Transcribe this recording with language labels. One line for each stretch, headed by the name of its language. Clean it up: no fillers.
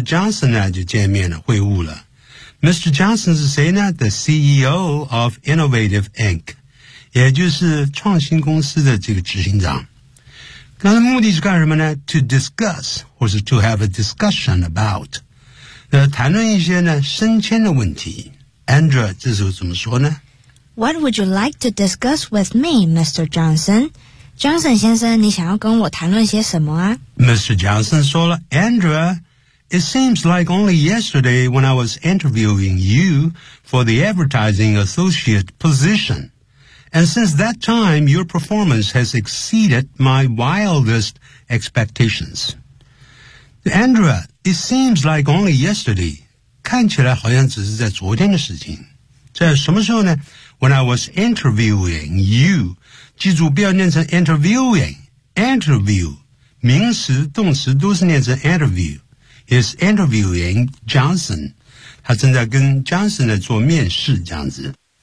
Chinese: Johnson 呢就见面了会晤了。Mr. Johnson 是谁呢 ?
English: The CEO of Innovative Inc.
Chinese: 也就是创新公司的这个执行长。那目的是干什么呢 ?
English: to discuss,
Chinese: 或是
English: to have a discussion about.
Chinese: 那谈论一些呢升迁的问题。 Andrea, 这时候怎么说呢
English: ?What would you like to discuss with me, Mr.
Chinese: Johnson? Johnson 先生你想要跟我谈论些什么啊
English: ?Mr. Johnson
Chinese: 说了
English: ,Andrea, it seems like only yesterday when I was interviewing you for the advertising associate position. And since that time, your performance has exceeded my wildest expectations. Andrea, it seems like only yesterday.
Chinese: 看起来好像只是在昨天的事情。在什么时候呢 ?
English: When I was interviewing you.
Chinese: 记住不要念成 interviewing. Interview. 名词、动词都是念成 interview.
English: He's interviewing Johnson.
Chinese: 他正在跟 Johnson 在做面试这样子。